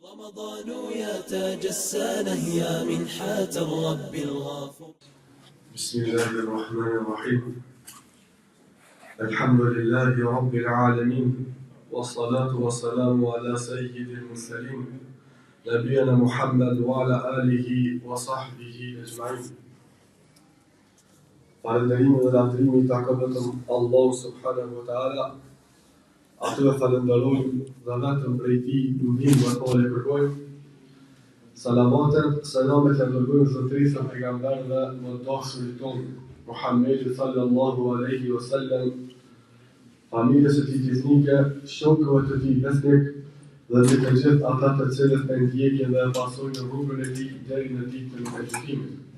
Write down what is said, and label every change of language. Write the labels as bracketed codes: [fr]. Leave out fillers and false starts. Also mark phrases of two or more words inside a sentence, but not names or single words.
[ar] رمضان يا تاج السنة يا منحة الرب الغفور. بسم الله الرحمن الرحيم. الحمد لله رب العالمين، والصلاة والسلام على سيد المرسلين نبينا محمد وعلى آله وصحبه أجمعين. [sq] Falënderimin dhe lavdërimi i takon vetëm Allahu [ar] سبحانه وتعالى. [sq] Atë falenderojmë dhe vetëm prej tij ndihmë dhe falë kërkojmë. Salavatet, selamet e dërgojmë zotërisë e pejgamberëve më dashurit tonë, Muhammedi [ar] صلى الله عليه وسلم, [sq] familjes së tij fisnike, shokëve të tij besnik dhe të gjithë ata të cilët e ndjekin dhe pasojnë rrugën e tij deri në ditën e gjykimit.